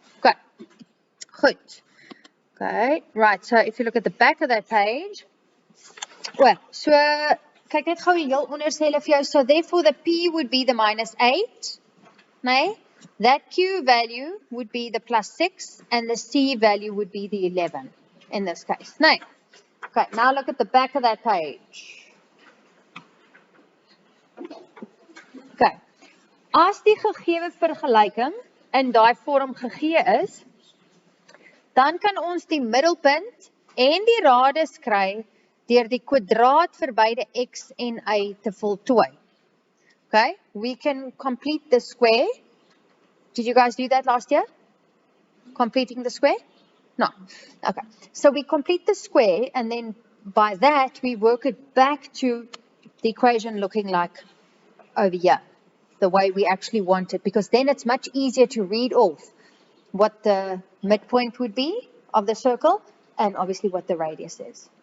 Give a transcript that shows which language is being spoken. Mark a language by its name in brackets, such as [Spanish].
[English] Okay, good. Okay, right, so if you look at the back of that page, well, so, [Afrikaans] kyk net gou heel onder sê hulle vir jou, [English] so therefore the p would be the minus 8, nee? That q value would be the plus 6, and the c value would be the 11 in this case, nee? Okay, now look at the back of that page. [Afrikaans] Okay, as die gegewe vergelyking in daai vorm gegee is, dan kan ons die middelpunt en die radius kry deur die kwadraat vir beide x en y te voltooi. [English] Okay, we can complete the square. Did you guys do that last year? Completing the square? No. Okay, so we complete the square and then by that we work it back to the equation looking like over here, the way we actually want it, because then it's much easier to read off what the midpoint would be of the circle and obviously what the radius is.